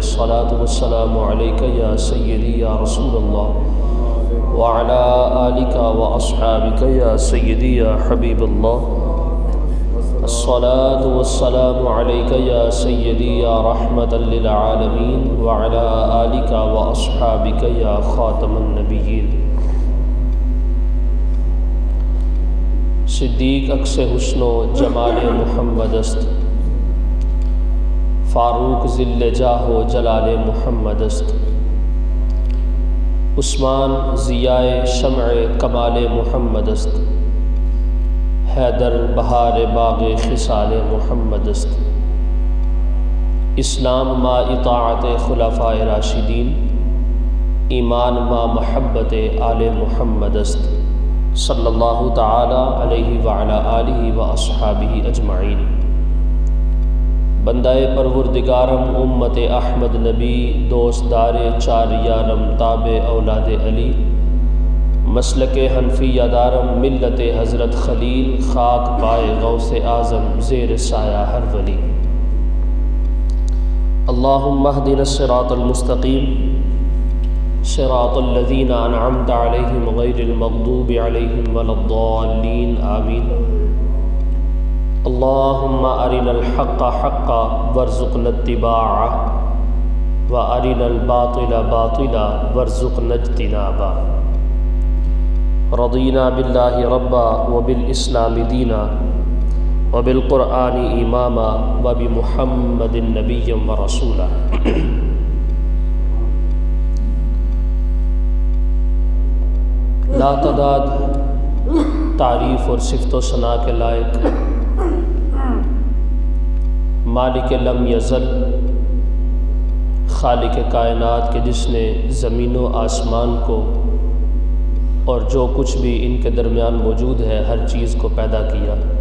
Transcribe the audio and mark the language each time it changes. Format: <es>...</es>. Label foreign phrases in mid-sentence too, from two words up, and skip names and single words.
<ar>الصلاۃ والسلام علیک یا سیدی یا رسول اللہ وعلی آلک واصحابک یا سیدی یا حبیب اللہ۔ الصلاۃ والسلام علیک یا سیدی یا رحمۃ للعالمین وعلی آلک واصحابک یا خاتم النبیین۔</ar> <fa>صدیق عکس حسن و جمال محمد است، فاروق ذل جاہ و جلال محمد است، عثمان ضیاء شمع کمال محمد است، حیدر بہار باغ خصال محمد است۔ اسلام ما اطاعت خلفاء راشدین، ایمان ما محبت آل محمد است،</fa> <ar>صلی اللہ تعالی علیہ وعلی آلہ واصحابہ اجمعین۔</ar> <fa>بندہ پروردگارم امت احمد نبی، دوست دار چار یارم تابع اولاد علی، مسلک حنفیہ دارم ملت حضرت خلیل، خاک پائے غوث اعظم زیر سایہ ہر ولی۔</fa> <ar>اللہم اہدنا الصراط المستقیم صراط الذین انعمت علیہم غیر المغضوب علیہم ولا الضالین آمین۔ اللہم ارنا الحق حقا وارزقنا اتباعہ وارنا الباطل باطلا وارزقنا اجتنابہ۔ رضینا باللہ ربا وبالاسلام دینا وبالقرآن اماما وبمحمد نبی ورسولا۔</ar> <ur>لا تعداد تعریف اور صفت و ثنا کے لائق مالک لم یزل، خالق کائنات کے جس نے زمین و آسمان کو اور جو کچھ بھی ان کے درمیان موجود ہے ہر چیز کو پیدا کیا،</ur>